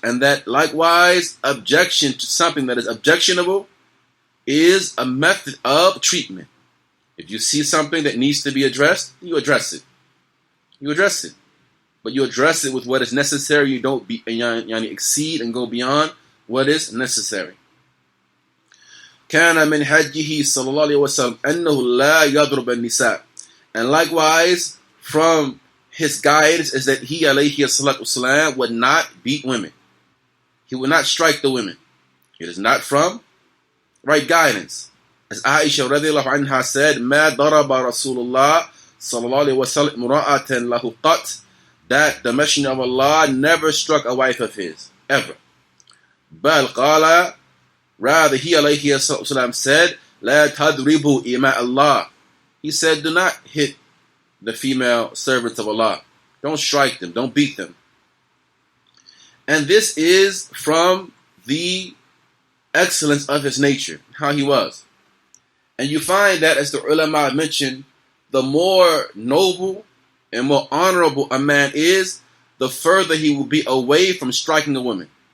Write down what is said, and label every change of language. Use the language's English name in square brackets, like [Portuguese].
[English] And that likewise objection to something that is objectionable is a method of treatment. If you see something that needs to be addressed, you address it. You address it. But you address it with what is necessary. You don't exceed and go beyond what is necessary. [Arabic] كان من حجه صلى الله عليه وسلم أنه لا يضرب النساء. [English] And likewise, from his guidance is that he alayhi salatu wasalam would not beat women. He would not strike the women. It is not from right guidance. As Aisha radiallahu anha said, [Arabic] ما ضرب رسول الله صلى الله عليه وسلم امرأة له قط. [English] That the Messenger of Allah never struck a wife of his, ever. [Arabic] بل قال, [English] rather he alayhi salatu said, [Arabic] لا تضربوا إماء الله. [English] He said, do not hit the female servants of Allah. Don't strike them. Don't beat them. And this is from the excellence of his nature, how he was. And you find that, as the ulama mentioned, the more noble and more honorable a man is, the further he will be away from striking a woman.